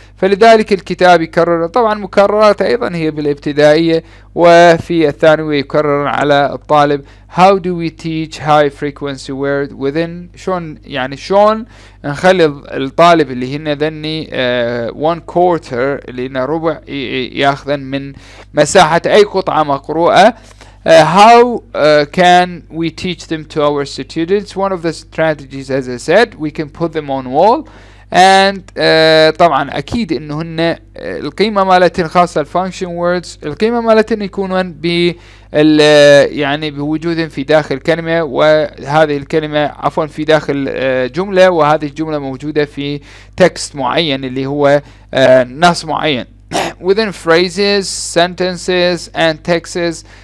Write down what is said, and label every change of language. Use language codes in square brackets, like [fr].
[ar] فلذلك الكتاب يكرر. طبعا مكررات أيضا هي بالابتدائية وفي الثانوية يكرر على الطالب. [en] How do we teach high frequency word within؟ [ar] شلون يعني شلون نخلي الطالب اللي هن ذني [en] one quarter [ar] اللي هن ربع ياخذن من مساحة أي قطعة مقروءة. [en] How can we teach them to our students? One of the strategies, as I said, we can put them on wall. [ar] and طبعا اكيد انه هن القيمه مالتهن خاصه الفانكشن ووردز، القيمه مالتهن يكونون ب يعني بوجودهم في داخل كلمه، وهذه الكلمه عفوا في داخل جمله، وهذه الجمله موجوده في تكست معين اللي هو نص معين. [en] within phrases, sentences and texts.